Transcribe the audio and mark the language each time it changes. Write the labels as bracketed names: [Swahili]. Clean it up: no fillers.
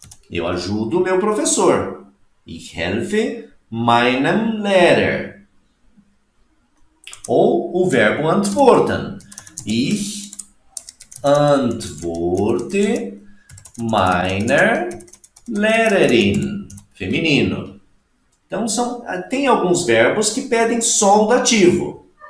[Portuguese] Eu ajudo o meu professor. [German] Ich helfe meinem Lehrer. [Portuguese] Ou o verbo [German] antworten. Ich antworte meiner Lehrerin. [Portuguese] Feminino. Então, tem alguns verbos que pedem só o dativo.